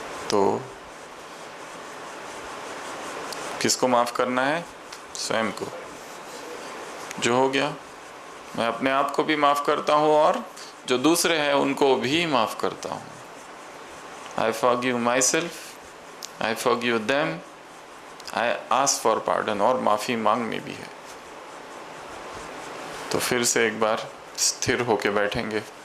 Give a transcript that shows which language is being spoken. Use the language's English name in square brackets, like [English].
[Hindi] तो किसको माफ करना है? स्वयं को। जो हो गया मैं अपने आप को भी माफ करता हूँ और जो दूसरे हैं उनको भी माफ करता हूँ। [English] I forgive myself, I forgive them, I ask for pardon, [Hindi] और माफ़ी मांगनी भी है। तो फिर से एक बार स्थिर होके बैठेंगे।